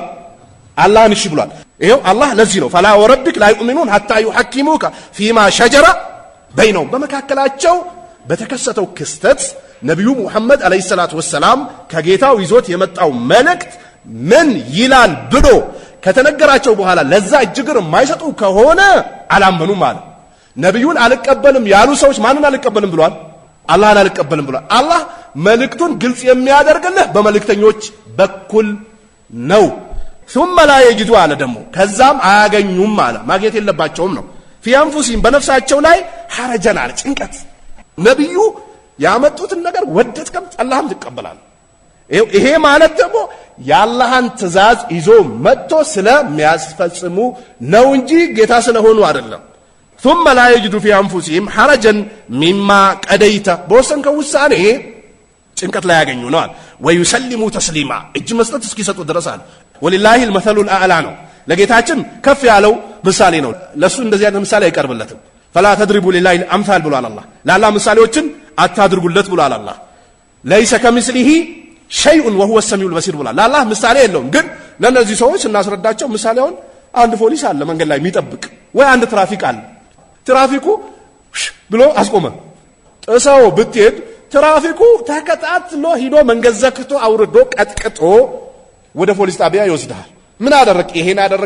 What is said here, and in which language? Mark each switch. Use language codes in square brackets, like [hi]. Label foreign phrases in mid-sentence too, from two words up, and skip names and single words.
[am] አላህን እሺ ብሏል። ይሄው አላህ ለዚህ ነው [ar] فلا وربك لا يؤمنون حتى يحكموك فيما شجر بينهم [am] በመካከላቸው በተከሰተው ክስተት ነቢዩ ሙሐመድ [ar] عليه الصلاة والسلام [am] ከጌታው ይዞት የመጣው መልእክት ምን ይላል ብሎ ከተነገራቸው በኋላ ለዛ እጅግር የማይሰጡ ከሆነ አላመኑም አለ። ነቢዩን አልቀበልም ያሉ ሰዎች ማንን አልቀበልም ብሏል? አላህን አልቀበልም ብሏል። አላህ መልእክቱን ግልጽ የሚያደርግልህ በመልእክተኞች በኩል ነው። [ar] ثم لا يجدوا [am] አለ ደግሞ ከዛም አያገኙም አለ። ማግኘት የለባቸውም ነው። [ar] في انفسهم [am] በነፍሳቸው ላይ ሐረጀን አለ ጭንቀት። ነብዩ ያመጡትን ነገር ወደድከም አላህም ተቀበላል። ይሄ ማለት ደግሞ የአላህን ትእዛዝ ይዞ መጥቶ ስለሚያስፈጽሙ ነው እንጂ ጌታ ስለሆኑ አይደለም። [ar] ثم لا يجدوا في انفسهم حرجا مما قضيت [am] በወሰንከው ውሳኔ ጭንቀት ላይ ያገኙ ነው አለ። [ar] ويسلموا تسليما [am] እጅ መስጠት እስኪሰጡ ድረስ አለ። [ar] ولله المثل الأعلى [am] ነው። ለጌታችን ከፍ ያለው ምሳሌ ነው። ለሱ እንደዚህ አይነት ምሳሌ አይቀርብለትም። [ar] فلا تضربوا لله الامثال [am] ብሏል አላህ ለአላህ ምሳሌዎችን አታድርጉለት ብሏል አላህ [ar] ليس كمثله شيء وهو السميع البصير [am] ብሏል ለአላህ ምሳሌ የለውም ግን ለነዚህ ሰዎች እናስረዳቸው ምሳሌውን አንድ ፖሊስ አለ መንገድ ላይ የሚጠብቅ ወይ አንድ ትራፊክ አለ ትራፊኩ ብሎ አስቆመ ጥሰው ብትሄድ ትራፊኩ ተከታትሎ ሂዶ መንገድ ዘክቶ አውርዶ ቀጥቅጦ ወደ ፖሊስ ጣቢያ ይወስዳል ምን አደረክ ይሄን